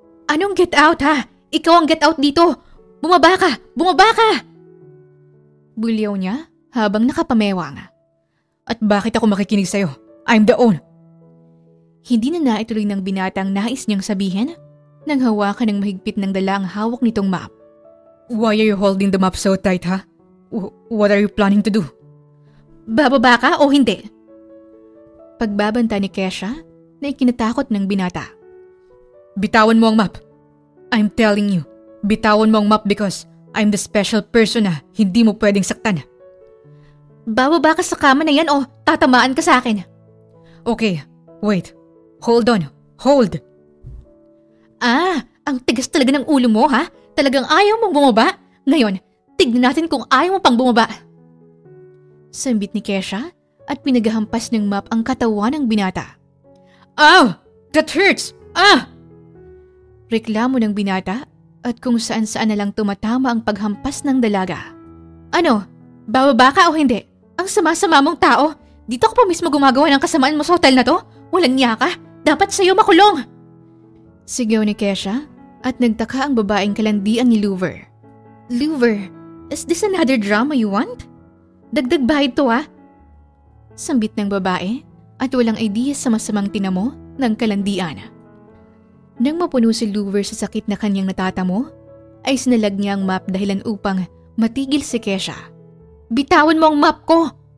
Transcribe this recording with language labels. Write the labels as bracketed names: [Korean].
[Filipino] Anong [English] get out [Filipino] ha? Ikaw ang get out dito! Bumaba ka! Bumaba ka! Bulyaw niya habang nakapamewang. At bakit ako makikinig sa'yo? [English] I'm the owner. [Filipino] Hindi na naituloy ng binata ang nais niyang sabihin nang hawakan ng mahigpit ng dala ang hawak nitong map. [English] Why are you holding the map so tight, ha? What are you planning to do? [Filipino] Bababa ka o hindi? Pagbabanta ni Kesha na ikinatakot ng binata. Bitawan mo ang map. [English] I'm telling you, [Filipino] bitawan mo ang map [English] because I'm the special person [Filipino] na hindi mo pwedeng saktan. Bababa ka sa kama na yan o tatamaan ka sa akin. [English] Okay, wait. Hold on. Hold. [Filipino] Ang tigas talaga ng ulo mo ha? Talagang ayaw mong bumaba? Ngayon, tignan natin kung ayaw mo pang bumaba. Sambit ni Kesha at pinaghahampas ng map ang katawan ng binata. [English] Ow! That hurts! [Filipino] Reklamo ng binata at kung saan-saan na lang tumatama ang paghampas ng dalaga. Ano? Bababa ka o hindi? Ang sama-sama mong tao. Dito ka pa mismo gumagawa ng kasamaan mo sa hotel na to? Walang niya ka? Dapat sa'yo makulong! Sigaw ni Kesha at nagtaka ang babaeng kalandian ni Louver. [English] Louver, is this another drama you want? [Filipino] Dagdag bahid to ha? Sambit ng babae at walang idea sa masamang tinamo ng kalandian. Nang mapuno si Louver sa sakit na kanyang natatamo, ay sinalag niya ang map dahilan upang matigil si Kesha. Bitawan mo ang map ko!